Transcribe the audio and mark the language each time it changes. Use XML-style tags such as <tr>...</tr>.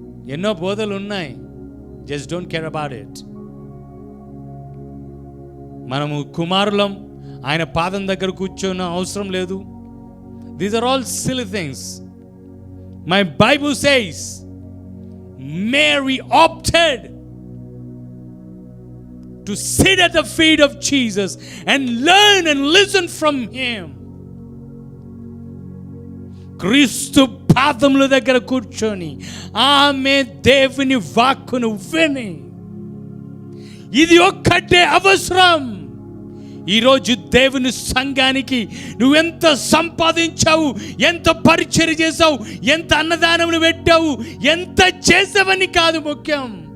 <te>ఎన్నో బోధలు ఉన్నాయి.</te> <en>Just don't care about it.</en> <te>మనము కుమారులం, ఆయన పాదం దగ్గర కూర్చోన్న అవసరం లేదు.</te> <en>These are all silly things. My Bible says Mary opted to sit at the feet of Jesus and learn and listen from him.</en> <te>క్రీస్తు పాదముల దగ్గర కూర్చొని ఆమె దేవుని వాక్కును విని, ఇది ఒక్కటే అవసరం. ఈరోజు దేవుని సంఘానికి నువ్వెంత సంపాదించావు, ఎంత పరిచర్య చేసావు, ఎంత అన్నదానములు పెట్టావు, ఎంత చేసావని కాదు ముఖ్యం.</te>